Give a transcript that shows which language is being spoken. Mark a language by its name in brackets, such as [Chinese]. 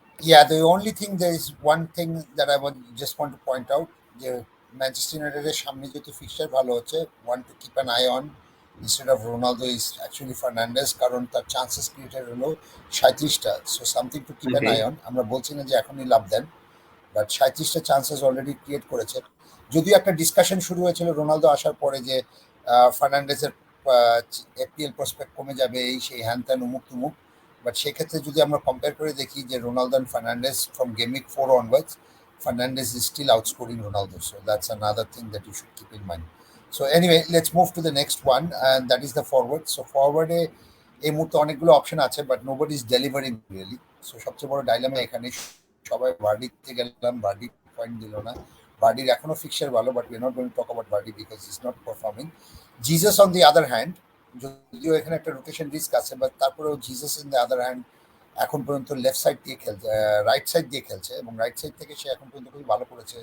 [English] Yeah, the only thing, there is one thing that I would just want to point out. [Bangla] The Manchester Unitedের সামনে যেহেতু fixture ভালো হচ্ছে, [English] one to keep an eye on instead of Ronaldo is actually [Bangla] Fernandes, কারণ তার chances created হলো 37টা। [English] So something to keep an eye Okay. On. [Bangla] আমরা বলছি না যে এখনই লাভ দেন, বাট 37টা চান্সেস অলরেডি ক্রিয়েট করেছে। যদিও একটা ডিসকাশন শুরু হয়েছিল রোনালদো আসার পরে যে ফার্নান্ডেসের এফপিএল প্রসপেক্ট কমে যাবে, এই সেই হ্যান ত্যান উমুক তুমুক। বাট সেক্ষেত্রে যদি আমরা কম্পেয়ার করে দেখি যে Ronaldo and Fernandes from game week 4 onwards, [English] Fernandez is still outscoring Ronaldo. So that's another thing that you should keep in mind. So anyway, let's move to the next one, and that is the forward. [Bangla] So forward এই মুহূর্তে অনেকগুলো option আছে, [English] But nobody is delivering really. [Bangla] So সবচেয়ে বড় ডাইলামা এখানে, সবাই ভার্ডিতে গেলাম, Vardy point দিল না। ভার্ডির এখনো ফিক্সচার ভালো, [English] But we not going to talk about Vardy because is not performing. [Bangla] Jesus on the other hand, যদিও এখানে একটা রোটেশন রিস্ক আছে, বাট তারপরেও Jesus [English] in the other hand [Bangla] এখন পর্যন্ত লেফট সাইড দিয়ে খেলছে, রাইট সাইড দিয়ে খেলছে, এবং রাইট সাইড থেকে সে এখন পর্যন্ত খুবই ভালো করেছে।